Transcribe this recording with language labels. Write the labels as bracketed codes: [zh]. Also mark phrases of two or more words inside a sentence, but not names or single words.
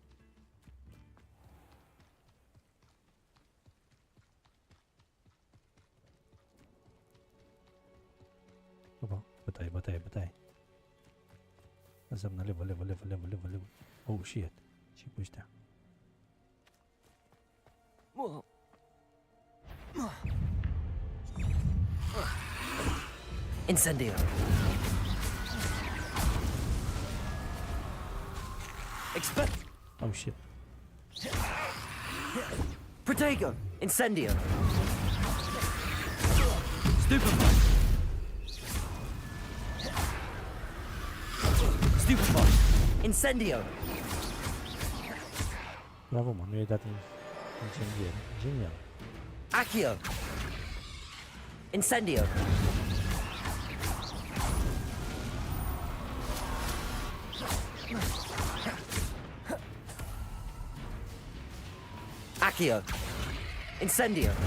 [ro] Opa, bătaie, bătaie, bătaie. Înseamnă level. [en] Oh, shit. [ro] Și cu ăștia. Incendio. [en] Oh, shit. [ro] Protego. Incendio. Stupefy. Stupefy. Incendio. Bravo, mă, nu i-ai dat incendiere. Genial. Accio. Incendio. Accio. Incendio.